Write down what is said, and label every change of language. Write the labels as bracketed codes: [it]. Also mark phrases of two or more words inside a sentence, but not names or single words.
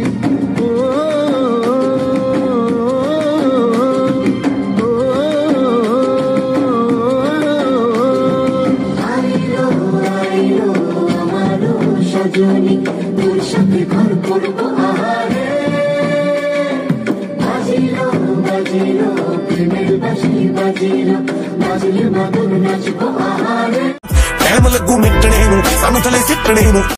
[bn] আইলো আইলো আমারও সজনী তোর সাথে ঘর করবো আহারে বাজিলো বাজিলো প্রেমের বাঁশি বাজিলো বাজলে মাদল নাচবো আহারে [pa] ਟਾਈਮ ਲੱਗੂ ਮਿਟਣੇ ਨੂੰ ਸਾਨੂੰ ਥਲੇ ਸਿੱਟਣੇ ਨੂੰ